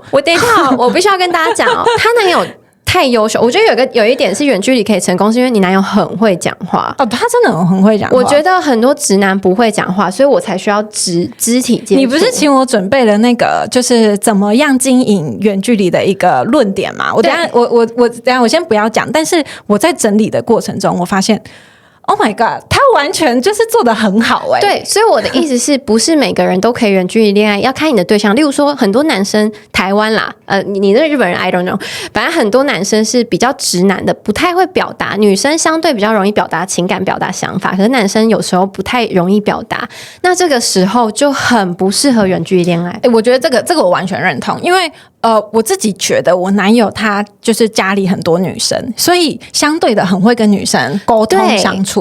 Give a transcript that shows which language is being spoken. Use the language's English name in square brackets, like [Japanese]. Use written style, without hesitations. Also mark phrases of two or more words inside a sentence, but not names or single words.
[Chinese] 我等一下我必须要跟大家讲哦，他男友太优秀。我觉得有一点是远距离可以成功，是因为你男友很会讲话。哦，他真的很会讲话。我觉得很多直男不会讲话，所以我才需要肢体接触。你不是请我准备了那个就是怎么样经营远距离的一个论点吗？我等一下我先不要讲，但是我在整理的过程中，我发现。 [English] Oh my god， [Chinese] 他完全就是做得很好对，所以我的意思是不是每个人都可以远距离恋爱，要看你的对象。例如说，很多男生台湾啦，你那日本人 [English] I don't know， [Chinese] 反正很多男生是比较直男的，不太会表达。女生相对比较容易表达情感、表达想法，可是男生有时候不太容易表达。那这个时候就很不适合远距离恋爱。我觉得这个我完全认同，因为我自己觉得我男友他就是家里很多女生，所以相对的很会跟女生沟通相处。